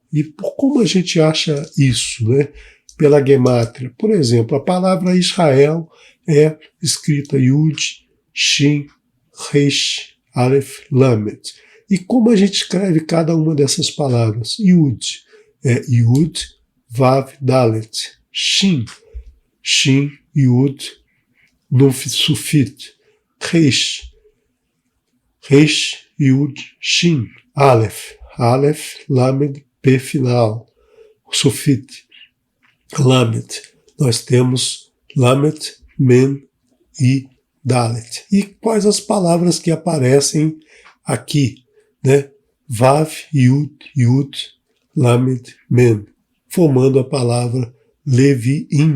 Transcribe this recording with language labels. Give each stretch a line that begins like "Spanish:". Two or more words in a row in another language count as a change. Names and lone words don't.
Portuguese: E como a gente acha isso, né? Pela gemátria. Por exemplo, a palavra Israel é escrita Yud, Shin, Resh, Aleph, Lamed. E como a gente escreve cada uma dessas palavras? Yud é Yud, Vav, Dalet. Shin, Shin, Yud, Nun Sufit. Resh, Resh, Yud, Shin. Aleph, Aleph, Lamed, P final. Sufit. Lamed, nós temos Lamed, Men e Dalet. E quais as palavras que aparecem aqui, né? Vav, Yud, Yud, Lamed, Men, formando a palavra Leviim.